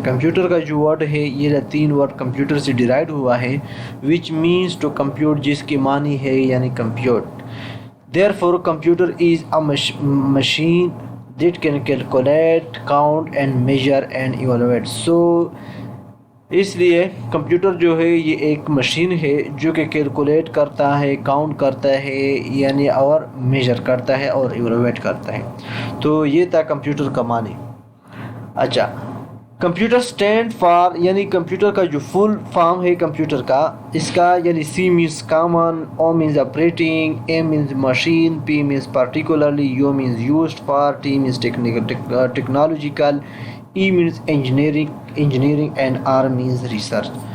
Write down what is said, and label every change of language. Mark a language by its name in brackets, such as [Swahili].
[Urdu] Computer کا جو word ہے یہ لاتین ورڈ کمپیوٹر سے ڈیرائیوڈ ہوا ہے، [English] which means to compute, [Urdu] جس کی معنی ہے یعنی compute. [English] Therefore, computer is a machine that can calculate, count and measure and evaluate. [Urdu] So اس لیے کمپیوٹر جو ہے یہ ایک مشین ہے جو کہ کیلکولیٹ کرتا ہے، کاؤنٹ کرتا ہے یعنی اور میجر کرتا ہے اور ایویلویٹ کرتا ہے. تو یہ تھا کمپیوٹر کا معنی. اچھا، کمپیوٹر اسٹینڈ فار، یعنی کمپیوٹر کا جو فل فارم ہے کمپیوٹر کا، اس کا یعنی [English] C means common, O means operating, A means machine, P means particularly, U means used for, T means technological, E means engineering and R means research.